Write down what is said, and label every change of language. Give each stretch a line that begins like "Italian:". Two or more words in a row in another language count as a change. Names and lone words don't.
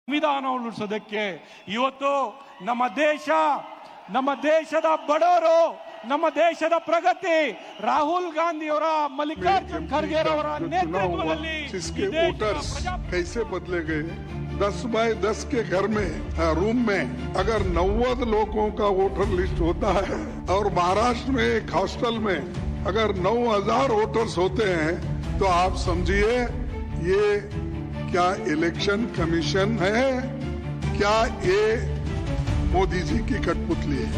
Kannada: ಸಂವಿಧಾನ ಉಳಿಸೋದಕ್ಕೆ ಇವತ್ತು ನಮ್ಮ ದೇಶದ ಬಡವರು, ನಮ್ಮ ದೇಶದ ಪ್ರಗತಿ ರಾಹುಲ್ ಗಾಂಧಿ ಅವರ, ಮಲ್ಲಿಕಾರ್ಜುನ್ ಖರ್ಗೆ ಅವರ ನೇತೃತ್ವದಲ್ಲಿ
Hindi: वोटर्स कैसे बदले गए। 10 बाय 10 के घर में रूम में अगर 90 लोगों का
English: voter list
Hindi: होता है और महाराष्ट्र में एक हॉस्टल में अगर 9000 वोटर्स होते हैं तो आप समझिए ये क्या
English: election commission
Hindi: है, क्या ये मोदी जी की कठपुतली है।